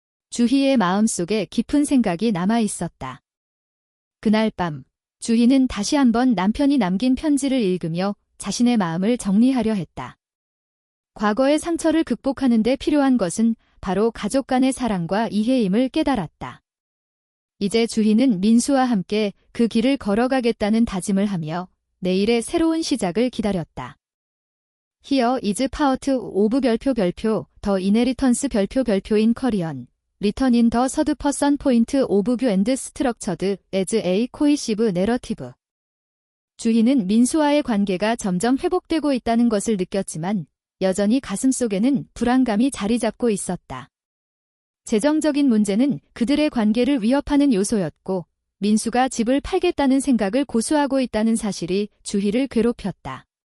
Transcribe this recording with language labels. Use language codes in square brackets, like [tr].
[ko] 주희의 마음속에 깊은 생각이 남아 있었다. 그날 밤, 주희는 다시 한번 남편이 남긴 편지를 읽으며 자신의 마음을 정리하려 했다. 과거의 상처를 극복하는 데 필요한 것은 바로 가족 간의 사랑과 이해임을 깨달았다. 이제 주희는 민수와 함께 그 길을 걸어가겠다는 다짐을 하며 내일의 새로운 시작을 기다렸다. [en] Here is part of 별표 The Inheritance 별표 in Korean. Written in the third person point of view and structured as a cohesive narrative. [ko] 주희는 민수와의 관계가 점점 회복되고 있다는 것을 느꼈지만 여전히 가슴속에는 불안감이 자리 잡고 있었다. 재정적인 문제는 그들의 관계를 위협하는 요소였고 민수가 집을 팔겠다는 생각을 고수하고 있다는 사실이 주희를 괴롭혔다.